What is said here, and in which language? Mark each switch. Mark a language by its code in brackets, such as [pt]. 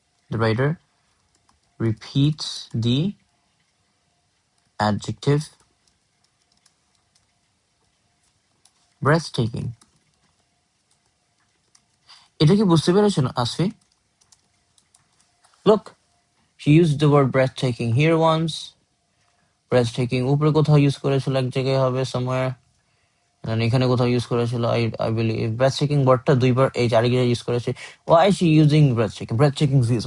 [en] The writer repeats the adjective breathtaking. [bn] এটা কি বুঝতে পেরেছো না Asfi? [en] Look, she used the word breathtaking here once. [bn] Breathtaking উপরে কোথাও ইউজ করেছিল এক জায়গায় হবে somewhere. And এখানে কোথাও ইউজ করেছিল [en] I believe [bn] breathtaking wordটা দুইবার এই জায়গায় ইউজ করেছে. [en] Why is she using breathtaking views?